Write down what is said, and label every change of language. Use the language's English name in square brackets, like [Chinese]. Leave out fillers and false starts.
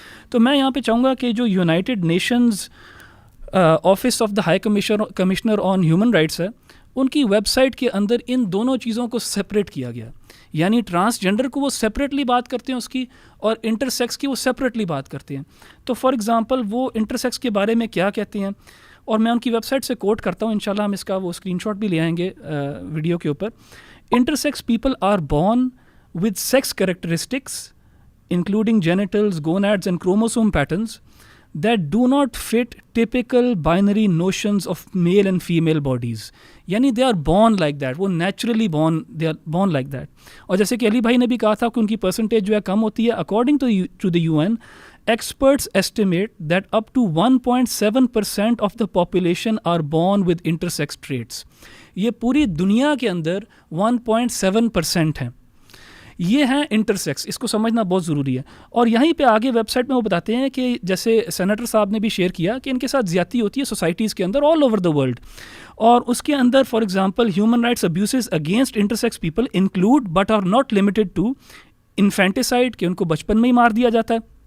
[Urdu] تو میں یہاں پہ چاہوں گا کہ جو United nations office of the high commissioner on human rights ہے, ان کی ویب سائٹ کے اندر ان دونوں چیزوں کو سپریٹ کیا گیا. یعنی ٹرانسجینڈر کو وہ سپریٹلی بات کرتے ہیں اس کی, اور انٹرسیکس کی وہ سپریٹلی بات کرتے ہیں. تو [English] for example [Urdu] وہ انٹرسیکس کے بارے میں کیا کہتے ہیں, اور میں ان کی ویب سائٹ سے کوٹ کرتا ہوں, انشاءاللہ ہم اس کا وہ اسکرین شاٹ بھی لے آئیں گے ویڈیو کے اوپر. [English] Intersex people are born with sex characteristics including genitals, gonads and chromosome patterns that do not fit typical binary notions of male and female bodies. یعنی they are born like that, وہ naturally they are born like that. [Urdu] اور جیسے کہ علی بھائی نے بھی کہا تھا کہ ان کی پرسنٹیج جو ہے کم ہوتی ہے. [English] According to the UN, experts estimate that up to 1.7% of the population are born with intersex traits. [Urdu] یہ پوری دنیا کے اندر 1.7% ہیں, یہ ہیں انٹرسیکس. اس کو سمجھنا بہت ضروری ہے. اور یہیں پہ آگے ویب سائٹ میں وہ بتاتے ہیں کہ جیسے سینیٹر صاحب نے بھی شیئر کیا کہ ان کے ساتھ زیادتی ہوتی ہے سوسائٹیز کے اندر [English] all over the world, [Urdu] اور اس کے اندر [English] for example human rights abuses against intersex people include but are not limited to infanticide, [Urdu] کہ ان کو بچپن میں ہی مار دیا جاتا ہے,